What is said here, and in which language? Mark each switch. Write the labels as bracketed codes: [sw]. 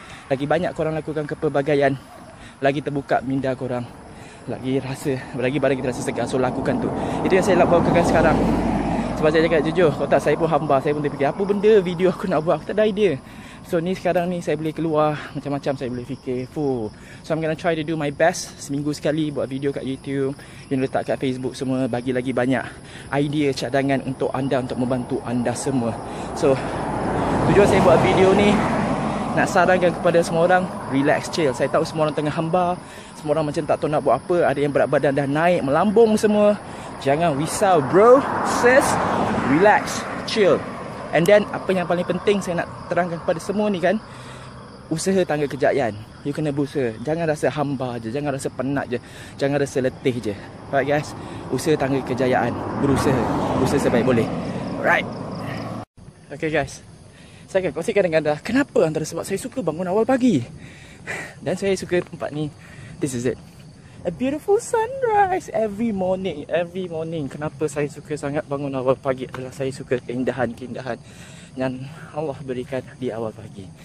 [ms] Lagi banyak korang lakukan kepelbagaian, lagi terbuka minda korang, lagi badan kita rasa segar. So lakukan tu. Itu yang saya nak bawakan sekarang. Sebab saya cakap jujur, kalau tak, saya pun hamba, saya pun terfikir apa benda video aku nak buat, aku tak ada idea. So ni sekarang ni saya boleh keluar macam-macam, saya boleh fikir. [en] So I'm gonna try to do my best. [ms] Seminggu sekali buat video kat YouTube, yang letak kat Facebook semua, bagi lagi banyak idea, cadangan untuk anda, untuk membantu anda semua. So tujuan saya buat video ni, nak sarankan kepada semua orang, [en] relax, chill. [ms] Saya tahu semua orang tengah hamba, semua orang macam tak tahu nak buat apa. Ada yang berat badan dah naik, melambung semua. Jangan risau bro, sis. [en] Relax, chill. [ms] And then apa yang paling penting saya nak terangkan kepada semua ni kan, usaha tangga kejayaan. You kena berusaha. Jangan rasa hamba je, jangan rasa penat je, jangan rasa letih je. Right guys, usaha tangga kejayaan, berusaha sebaik boleh. Right. Okay guys, saya akan kongsikan dengan anda kenapa, antara sebab saya suka bangun awal pagi. Dan saya suka tempat ni. [en] This is it, a beautiful sunrise every morning. [ms] Kenapa saya suka sangat bangun awal pagi adalah saya suka keindahan yang Allah berikan di awal pagi.